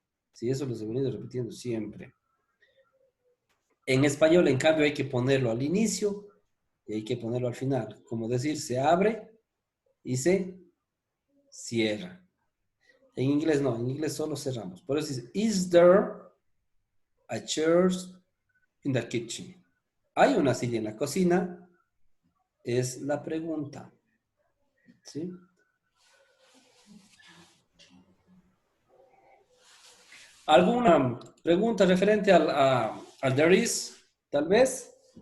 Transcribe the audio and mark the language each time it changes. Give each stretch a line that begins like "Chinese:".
Spanish: Sí, eso lo he venido repitiendo siempre. En español, en cambio, hay que ponerlo al inicio y hay que ponerlo al final. Como decir, se abre y se cierra. En inglés no, en inglés solo cerramos. Por eso dice,
English: is there a chair in the kitchen?
Spanish: ¿Hay una silla en la cocina? Es la pregunta. ¿Sí? ¿Alguna pregunta referente al there is? Tal vez.